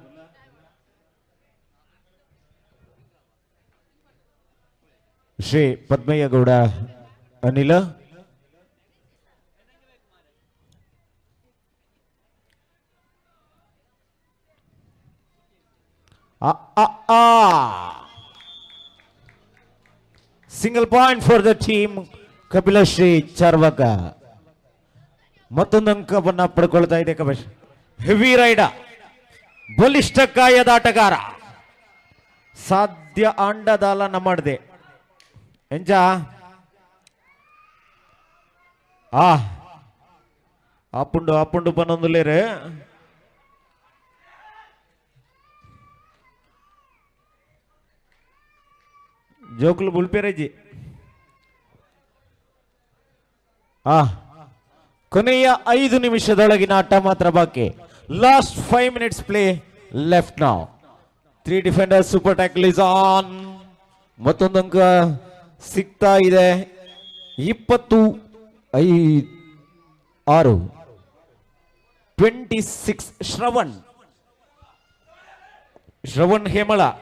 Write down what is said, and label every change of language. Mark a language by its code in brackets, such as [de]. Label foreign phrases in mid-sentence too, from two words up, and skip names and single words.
[en] ಶ್ರೀ ಪದ್ಮಯ್ಯಗೌಡ ಅನಿಲ, single point for the team ಕಪಿಲಶ್ರೀ ಚಾರ್ವಕ. [kn] ಮತ್ತೊಂದು ಅಂಕವನ್ನ ಪಡ್ಕೊಳ್ತಾ ಇದೆ ಕಪಿಲ್. [en] heavy raid, [kn] ಬಲಿಷ್ಠ ಕಾಯದ ಆಟಗಾರ, [tcy] ಸಾಧ್ಯ ಅಂಡದಾಲನ ಮಾಡಿದೆ ಎಂಜ ಆಪುಂಡು ಆಪುಂಡು ಪನ್ನೊಂದುಲೇರೆ ಜೋಕುಲು ಬುಲ್ಪೇರೇಜಿ. [kn] ಕೊನೆಯ 5 ನಿಮಿಷದೊಳಗಿನ ಆಟ ಮಾತ್ರ ಬಾಕಿ. [en] last 5 minutes play left now. 3 defenders, super tackle is on. [kn] ಮತ್ತೊಂದು ಅಂಕ ಸಿಗ್ತಾ ಇದೆ. 26 26 ಶ್ರವಣ್ ಹೇಮಳ.